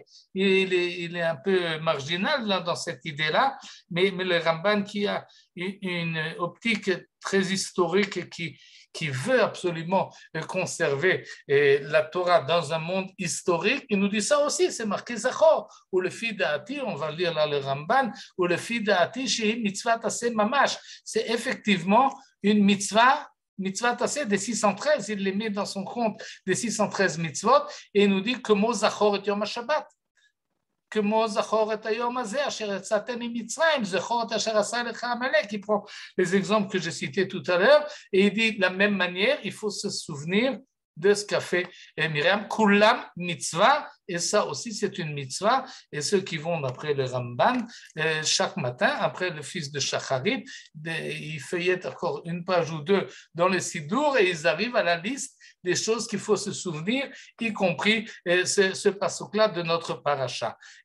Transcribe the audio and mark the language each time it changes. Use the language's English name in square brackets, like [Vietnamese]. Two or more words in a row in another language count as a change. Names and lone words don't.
[French] Il est un peu marginal là, dans cette idée-là, mais le Ramban qui a une optique très historique et qui veut absolument conserver la Torah dans un monde historique, il nous dit ça aussi, c'est marqué Zachor, [Hebrew] ולפי דעתי, [French] on va lire là le Ramban, [Hebrew] ולפי דעתי שהיא מצוות עשה ממש, [French] c'est effectivement une [Hebrew] מצוות עשה [French] des 613, il les met dans son compte des 613 mitzvot, et il nous dit que [Hebrew] מו זכור את יום השבת. כמו זכור את היום הזה, אשר יצאתם ממצרים, זכור את אשר עשה לך עמלק. [French] Il prend les exemples que j'ai cités tout à l'heure, et il dit de la même manière, il faut se souvenir de ce qu'a fait Myriam. [Hebrew] כולם מצווה, [French] et ça aussi c'est une mitzvah, et ceux qui vont d'après le Ramban, chaque matin, après le fils de Shacharit, ils feuillettent encore une page ou deux dans le Sidour, et ils arrivent à la liste des choses qu'il faut se souvenir, y compris ce passouk-là de notre paracha.